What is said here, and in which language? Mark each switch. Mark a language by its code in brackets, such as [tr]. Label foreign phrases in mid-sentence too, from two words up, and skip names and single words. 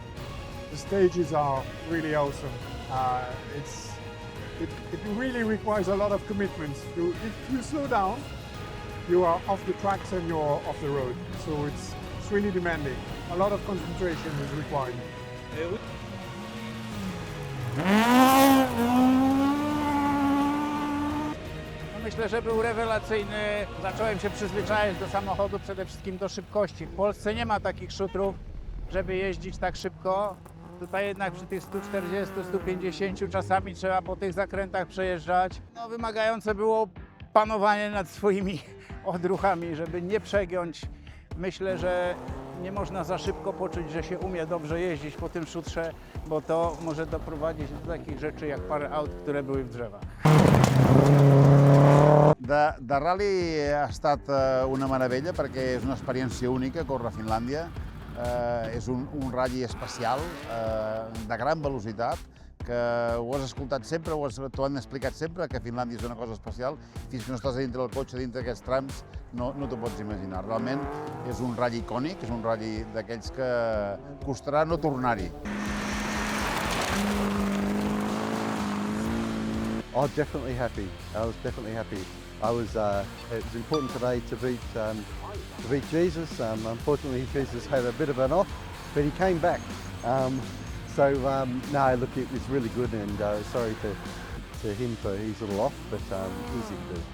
[en] The stages are really awesome. It really requires a lot of commitment. If you slow down, you are off the tracks and you're off the road. So it's really demanding. A lot of concentration is required. [pl] Myślę, że był rewelacyjny. Zacząłem się przyzwyczajać do samochodu, przede wszystkim do szybkości. W Polsce nie ma takich szutrów, żeby jeździć tak szybko. Tutaj jednak przy tych 140, 150 czasami trzeba po tych zakrętach przejeżdżać. No, wymagające było panowanie nad swoimi odruchami, żeby nie przegiąć. Myślę, że nie można za szybko poczuć, że się umie dobrze jeździć po tym szutrze, bo to może doprowadzić do takich rzeczy jak parę aut, które były w drzewach. [ca] De rally ha estat una meravella perquè és una experiència única córrer a Finlàndia. És un rally especial, de gran velocitat, que ho has escoltat sempre, t'ho han explicat sempre, que Finlàndia és una cosa especial. Fins que no estàs dintre del cotxe, dintre d'aquests trams, no t'ho pots imaginar. Realment és un rally icònic, és un rally d'aquells que costarà no tornar-hi. [en] I was definitely happy. It was important today to beat to beat Jesus. Unfortunately, Jesus had a bit of an off, but he came back. No, look, it was really good, and sorry to him for his little off, but easy to do.